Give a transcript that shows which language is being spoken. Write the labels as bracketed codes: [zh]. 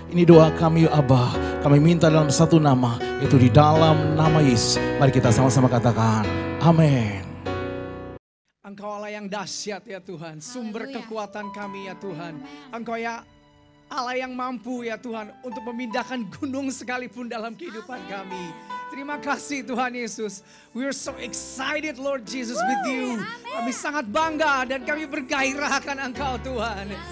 [id] Ini doa kami Abah, kami minta dalam satu nama, itu di dalam nama Yesus. Mari kita sama-sama katakan amin. Engkau Allah yang dahsyat ya Tuhan, sumber kekuatan kami ya Tuhan. Engkau ya Allah yang mampu ya Tuhan untuk memindahkan gunung sekalipun dalam kehidupan kami. Terima kasih Tuhan Yesus. [en] We are so excited Lord Jesus with you. [id] Kami sangat bangga dan kami bergairah akan Engkau Tuhan.